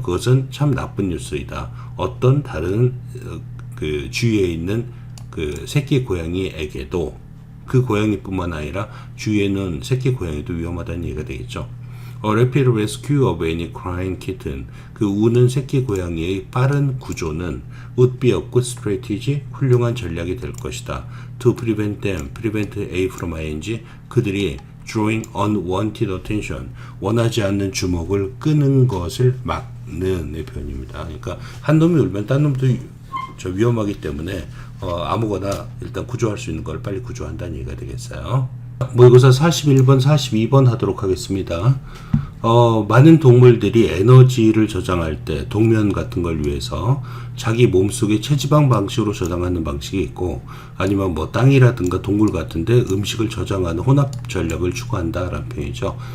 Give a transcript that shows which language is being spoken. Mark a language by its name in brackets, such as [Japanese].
[Korean] 그것은 참 나쁜 뉴스이다. 어떤 다른 그 주위에 있는 그 새끼 고양이에게도 그 고양이뿐만 아니라 주위에는 새끼 고양이도 위험하다는 얘기가 되겠죠. [English] A rapid rescue of any crying kitten. [Korean] 그 우는 새끼 고양이의 빠른 구조는 [English] would be a good strategy. [Korean] 훌륭한 전략이 될 것이다. [English] To prevent them. prevent A from ing. [Korean] 그들이 [English] drawing unwanted attention. [Korean] 원하지 않는 주목을 끄는 것을 막는 표현입니다. 그러니까 한 놈이 울면 딴 놈도 위험하기 때문에 아무거나 일단 구조할 수 있는 걸 빨리 구조한다는 얘기가 되겠어요. 모의고사 41번, 42번 하도록 하겠습니다. 많은 동물들이 에너지를 저장할 때 동면 같은 걸 위해서 자기 몸속에 체지방 방식으로 저장하는 방식이 있고 아니면 뭐 땅이라든가 동굴 같은데 음식을 저장하는 혼합 전략을 추구한다라는 표현이죠.